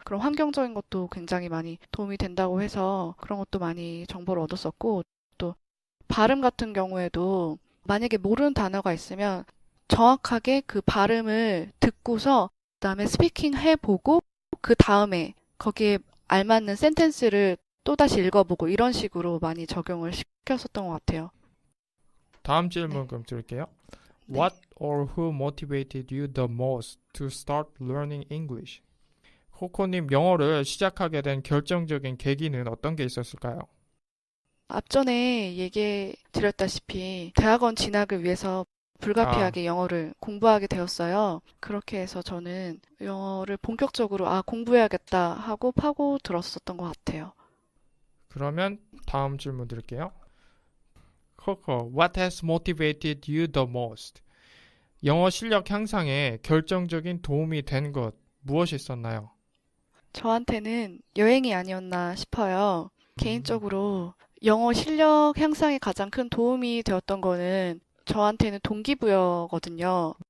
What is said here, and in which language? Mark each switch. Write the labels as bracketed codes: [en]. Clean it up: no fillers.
[ko] 그런 환경적인 것도 굉장히 많이 도움이 된다고 해서 그런 것도 많이 정보를 얻었었고, 또 발음 같은 경우에도 만약에 모르는 단어가 있으면 정확하게 그 발음을 듣고서 그다음에 스피킹 해보고 그 다음에 거기에 알맞는 센텐스를 또다시 읽어보고 이런 식으로 많이 적용을 시켰었던 것 같아요. 다음 네. 질문 그럼 드릴게요. 네. [en] What or who motivated you the most to start learning English? [ko] 코코님 영어를 시작하게 된 결정적인 계기는 어떤 게 있었을까요? 앞전에 얘기해 드렸다시피 대학원 진학을 위해서 아, 불가피하게 영어를 공부하게 되었어요. 그렇게 해서 저는 영어를 본격적으로 공부해야겠다 하고 파고 들었었던 것 같아요. 그러면 다음 질문 드릴게요. [en] Coco, what has motivated you the most? [ko] 영어 실력 향상에 결정적인 도움이 된 것 무엇이 있었나요? 저한테는 여행이 아니었나 싶어요. 음, 개인적으로 영어 실력 향상에 가장 큰 도움이 되었던 거는 저한테는 동기부여거든요.